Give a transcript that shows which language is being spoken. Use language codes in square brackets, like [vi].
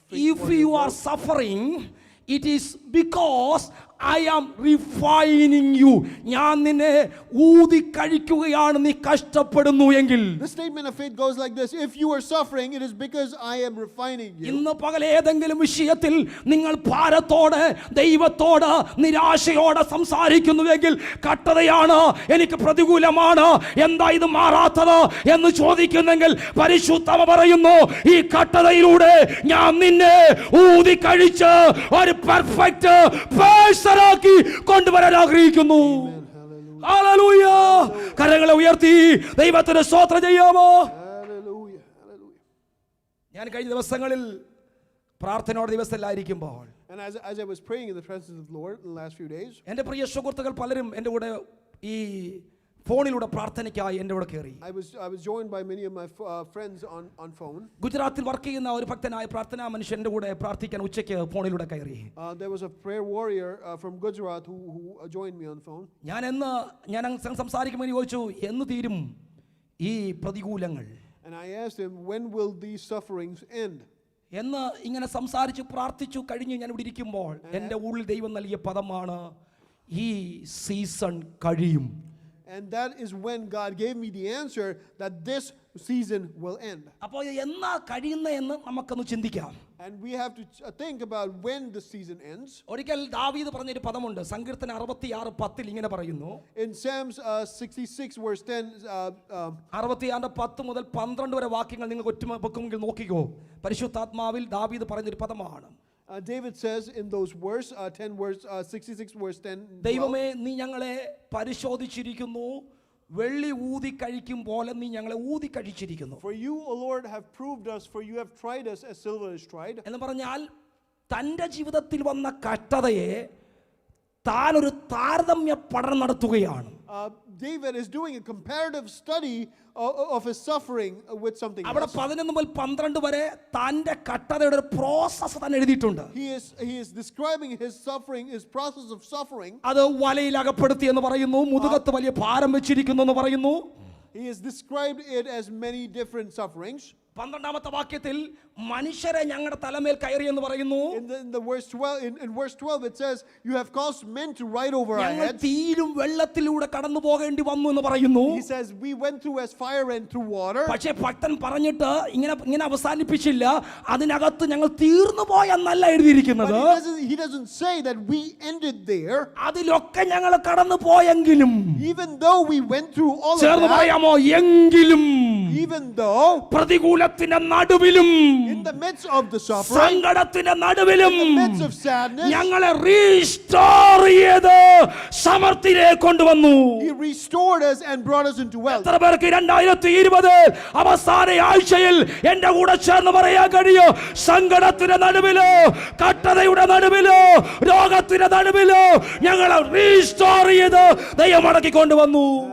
[en] If you are suffering, it is because I am refining you. [ml] ഞാൻ നിന്നെ ഊതി കഴിക്കുകയാണ്, നീ കഷ്ടപ്പെടുന്നു എങ്കിൽ. [en] The statement of faith goes like this. If you are suffering, it is because I am refining you. [ml] ഇന്ന് പകൽ ഏതെങ്കിലും വിഷയത്തിൽ നിങ്ങൾ ഭാരത്തോടെ ദൈവത്തോട് നിരാശയോടെ സംസാരിക്കുന്നുവെങ്കിൽ, കട്ടതയാണ്, എനിക്ക് പ്രതികൂലമാണ്, എന്താ ഇത് മാറാത്തത് എന്ന് ചോദിക്കുന്നെങ്കിൽ, പരിശുദ്ധമ പറയുന്നു, ഈ കട്ടതയിലൂടെ ഞാൻ നിന്നെ ഊതി കഴിച്ച് ഒരു പെർഫെക്റ്റ് പേഴ്സണാക്കി കൊണ്ടുവരാൻ ആഗ്രഹിക്കുന്നു. ഹല്ലേലൂയ. കരങ്ങളെ ഉയർത്തി ദൈവത്തിന് സ്തോത്രം ചെയ്യാമോ? [en] Hallelujah. Hallelujah. [ml] ഞാൻ കഴിഞ്ഞ ദിവസങ്ങളിൽ പ്രാർത്ഥനയോടെ ദിവസത്തിലായിരിക്കുമ്പോൾ, [en] And as I was praying in the presence of the Lord in the last few days, [ml] എൻ്റെ പ്രിയ സുഹൃത്തുക്കൾ പലരും എൻ്റെ കൂടെ ഈ ഫോണിലൂടെ പ്രാർത്ഥനയ്ക്കായി എൻ്റെ കൂടെ കയറി. [en] I was joined by many of my friends on phone. [ml] ഗുജറാത്തിൽ വർക്ക് ചെയ്യുന്ന ഒരു ഭക്തനായ പ്രാർത്ഥനാ മനുഷ്യൻ്റെ കൂടെ പ്രാർത്ഥിക്കാൻ ഉച്ചയ്ക്ക് ഫോണിലൂടെ കയറി. [en] There was a prayer warrior from Gujarat who joined me on phone. [ml] ഞാൻ സംസാരിക്കുമ്പോൾ ചോദിച്ചു, എന്ന് തീരും ഈ പ്രതികൂലങ്ങൾ? [en] And I asked him, when will these sufferings end? [ml] എന്ന് ഇങ്ങനെ സംസാരിച്ചു പ്രാർത്ഥിച്ചു കഴിഞ്ഞ് ഞാൻ ഇവിടെ ഇരിക്കുമ്പോൾ എൻ്റെ ഉള്ളിൽ ദൈവം നൽകിയ പദമാണ്, ഈ സീസൺ കഴിയും. [en] And that is when God gave me the answer that this season will end. [ml] അപ്പോൾ എന്നാ കഴിയുന്നതെന്ന് നമുക്കൊന്ന് ചിന്തിക്കാം. [en] And we have to think about when the season ends. [ml] ഒരിക്കൽ ദാവീദ് പറഞ്ഞൊരു പദമുണ്ട്, സങ്കീർത്തനം 66:10 ഇങ്ങനെ പറയുന്നു. [en] In Psalms 66 verse 10, [ml] 66:10 മുതൽ 12 വരെ വാക്യങ്ങൾ നിങ്ങൾക്ക് ഒറ്റമെങ്കിൽ നോക്കിക്കോ. പരിശുദ്ധാത്മാവിൽ ദാവീദ് പറഞ്ഞൊരു പദമാണ്. [en] David says in those verse 10 verse 66 verse 10, [ml] ദൈവമേ, നീ ഞങ്ങളെ പരിശോധിച്ചിരിക്കുന്നു, വെള്ളി ഊതി കഴിക്കും പോലെ നീ ഞങ്ങളെ ഊതി കഴിച്ചിരിക്കുന്നു. [en] For you, O Lord, have proved us, for you have tried us as silver is tried. [ml] എന്ന് പറഞ്ഞാൽ തൻ്റെ ജീവിതത്തിൽ വന്ന കഷ്ടതയെ താൻ ഒരു താരതമ്യ പഠനം നടത്തുകയാണ്. [en] David is doing a comparative study of his suffering with something [ml] അവിടെ [en] else. [ml] 11 മുതൽ 12 വരെ തൻ്റെ കഷ്ടതയുടെ ഒരു പ്രോസസ് തന്നെ എഴുതിയിട്ടുണ്ട്. [en] He is describing his suffering, his process of suffering. [ml] അത് വലയിൽ അകപ്പെടുത്തി എന്ന് പറയുന്നു, മുതുകത്ത് വലിയ ഭാരം വെച്ചിരിക്കുന്നു എന്ന് പറയുന്നു. [en] He has described it as many different sufferings. [ml] 12ാമത്തെ വാക്യത്തിൽ മനുഷ്യരെ ഞങ്ങളുടെ തലമേൽ കയറി എന്ന് പറയുന്നു. [en] In verse 12 it says, you have caused men to ride over our [ml] ഞങ്ങൾ [en] heads. [ml] തീരും വെള്ളത്തിലൂടെ കടന്നു പോകേണ്ടി വന്നു എന്ന് പറയുന്നു. [en] He says we went through as fire and through water. [ml] പക്ഷേ ഭക്തൻ പറഞ്ഞിട്ട് ഇങ്ങനെ അവസാനിപ്പിച്ചില്ല, അതിനകത്ത് ഞങ്ങൾ തീർന്നു പോയെന്നല്ല എഴുതിയിരിക്കുന്നത്. [en] He doesn't say that we ended there. [ml] അതിലൊക്കെ ഞങ്ങൾ കടന്നു പോയെങ്കിലും, [en] Even though we went through all of [ml] ചേർന്ന് [en] that, [ml] പറയാമോ, എങ്കിലും [en] even though [ml] പ്രതികൂലത്തിന്റെ നടുവിലും [en] in the midst of the suffering, [ml] സങ്കടത്തിന്റെ നടുവിലും [en] in the midst of sadness, [ml] ഞങ്ങളെ റീസ്റ്റോർ ചെയ്ത് സമൃദ്ധിയിലേക്ക് കൊണ്ടുവന്നു. [en] He restored us and brought us into wealth. [ml] എത്ര പേർക്ക് 2020 അവസാന ആഴ്ചയിൽ എന്റെ കൂടെ ചേർന്ന് പറയാൻ കഴിയോ? സങ്കടത്തിന്റെ നടുവിലോ, കട്ടതയുടെ നടുവിലോ, രോഗത്തിന്റെ നടുവിലോ ഞങ്ങളെ റീസ്റ്റോർ ചെയ്ത് ദൈവം മടക്കി കൊണ്ടുവന്നു.